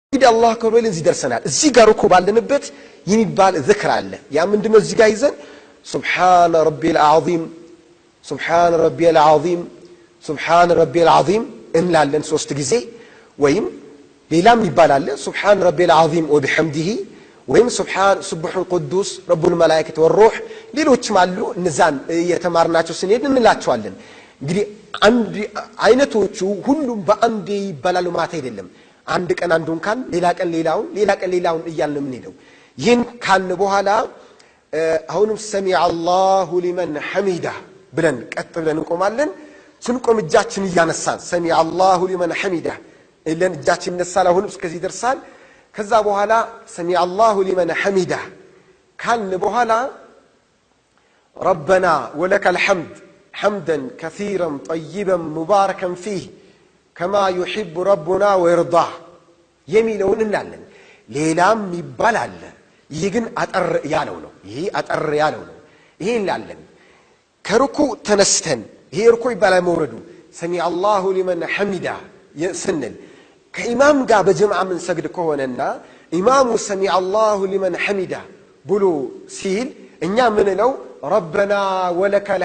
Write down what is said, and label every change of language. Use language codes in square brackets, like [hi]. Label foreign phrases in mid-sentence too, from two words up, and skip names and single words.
[am] እንግዲህ አላህ ከበለ እዚህ ደርሰናል እዚህ ጋር እኮ ባለንበት የሚባል ذክር አለ ያ ምንድነው እዚህ ጋር ይዘን [ar] سبحان ربي العظيم سبحان [am] ربي العظيم سبحان [ar] ربي العظيم [am] እንላለን ሶስት ጊዜ ወይም ሌላም ይባላል [ar] سبحان ربي العظيم وبحمده [am] ወይም [ar] سبح القدوس رب الملائكة والروح [am] ሌሎችም አሉ እነዛን የተማርናቸው ስንሄድ እንላቸዋለን እንግዲህ አንድ አይነቶቹ ሁሉም በአንዴ ይባላሉ ማለት አይደለም አንድ ቀን አንዱን ካን ሌላ ቀን ሌላውን እያልን ምን ሄደው ይህን ካን በኋላ አሁንም [ar] سمع الله لمن حمده [am] ብለን ቀጥ ብለን እንቆማለን ስንቆም እጃችን ያነሳን [ar] سمع الله لمن حمده [am] እለን እጃችን ነሳል አሁንም እስከዚህ ደርሳል ከዛ በኋላ [ar] سمع الله لمن حمده [am] ካን በኋላ [ar] ربنا ولك الحمد حمدا كثيرا طيبا مباركا فيه كما يحب ربنا ويرضاه يميلون [am] እንላለን ሌላም ይባላል ይሄ ግን አጠር ያለው ነው ይሄ እንላለን ከሩኩ ተነስተን ይሄ ሩኩ ይባላል መውረዱ ሰሚዐ [ar] الله لمن حمده [am] ስንል ከኢማም ጋር በጀማዓ ምን ሰግድ ከሆነና ኢማሙ [ar] سمع الله لمن حمده [am] ብሎ ሲል እኛ ምን ነው [ar] ربنا ولك ال